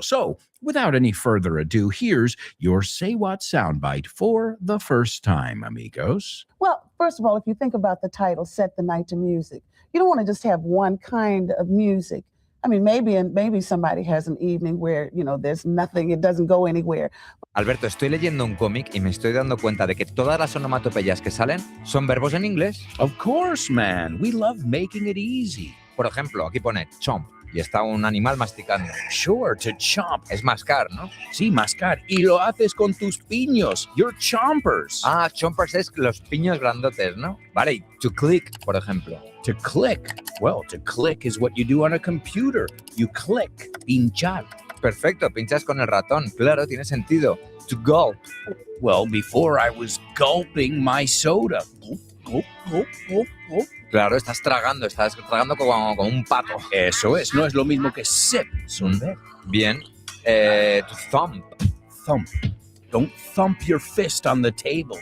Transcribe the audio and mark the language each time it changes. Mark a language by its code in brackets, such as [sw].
[en] So, without any further ado, here's your Say What soundbite for the first time, amigos. Well, first of all, if you think about the title, Set the Night to Music, you don't want to just have one kind of music. I mean, maybe somebody has an evening where, there's nothing, it doesn't go anywhere. [es] Alberto, estoy leyendo un cómic y me estoy dando cuenta de que todas las onomatopeyas que salen son verbos en inglés. [en] Of course, man. We love making it easy. [es] Por ejemplo, aquí pone chomp y está un animal masticando. [en] Sure, to chomp. [es] Es mascar, ¿no? Sí, mascar. Y lo haces con tus piños. [en] Your chompers. [es] Ah, chompers es los piños grandotes, ¿no? Vale, y to click, por ejemplo. [en] To click. Well, to click is what you do on a computer. You click. Pinchar. [es] Perfecto, pinchas con el ratón. Claro, tiene sentido. To gulp. [en] Well, before I was gulping my soda. Gulp, gulp, gulp, gulp, gulp. [es] Claro, estás tragando como un pato. Eso es, no es lo mismo que sip. Bien. To thump. [en] Thump. Don't thump your fist on the table.